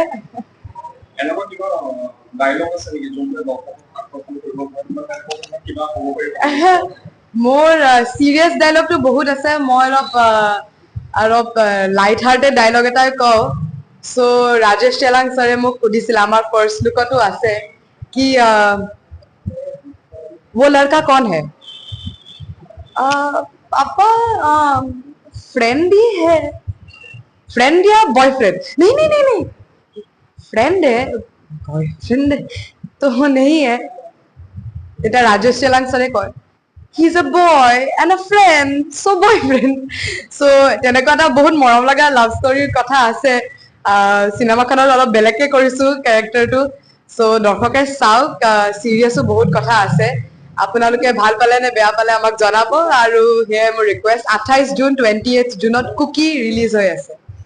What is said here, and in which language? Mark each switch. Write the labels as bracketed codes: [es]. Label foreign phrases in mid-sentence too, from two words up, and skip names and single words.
[as] এনেকুৱা কিবা ডায়লগ আছে নেকি যোনটোৱে দৰ্শকক আকৰ্ষণ কৰিব পাৰে বা তেনেকুৱা কিবা ক'ব পাৰিব মোৰ চিৰিয়াছ ডায়লগটো বহুত আছে মই অলপ [en] light hearted dialogue [as] এটাই কওঁ সো ৰাজেশ তেলাং ছাৰে মোক সুধিছিলে আমাৰ [en] first look [as] আছে কি [hi] वो लड़का कौन है पापा फ्रेंड ही है फ्रेंड या बॉयफ्रेंड नहीं नहीं नहीं नहीं फ्रेंड है बॉयफ्रेंड तो नहीं है এটা [as] রাজেশ তেলাং ছাৰে কয় [en] he is a boy and a friend [as] চ' বয়ফ্ৰেণ্ড চ' তেনেকুৱা এটা বহুত মৰম লগা [en] love story [as] কথা আছে চিনেমাখনত অলপ বেলেগকে কৰিছো কেৰেক্টাৰটো চ' দৰ্শকে চাওক চিৰিয়াছো বহুত কথা আছে আপোনালোকে ভাল পালে নে বেয়া পালে আমাক জনাব আৰু সেয়াই মোৰ ৰিকুৱেষ্ট 28 জুন 28 জুনত কুকি ৰিলিজ হৈ আছে